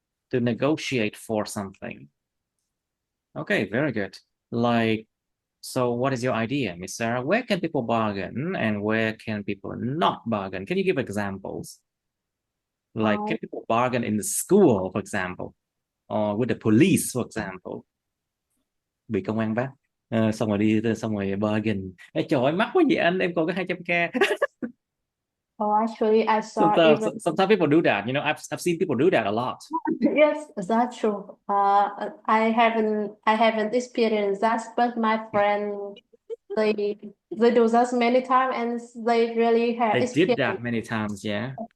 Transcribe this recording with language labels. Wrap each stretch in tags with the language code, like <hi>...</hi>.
<en>To negotiate for something. Okay, very good. Like, so what is your idea, Miss Sarah? Where can people bargain and where can people not bargain? Can you give examples? Like, can people bargain in the school, for example, or with the police, for example?</en> <vi>Bị công an bắt. Xong rồi xong rồi bargain. Ê, trời ơi, mắc quá vậy anh, em còn có 200k.</vi> <en>Oh, actually, I saw sometimes people do that. You know, I've seen people do that a lot. Yes, that's true. I haven't experienced that, but my friend they do that many times, and they really have They did that experienced many times, yeah.</en>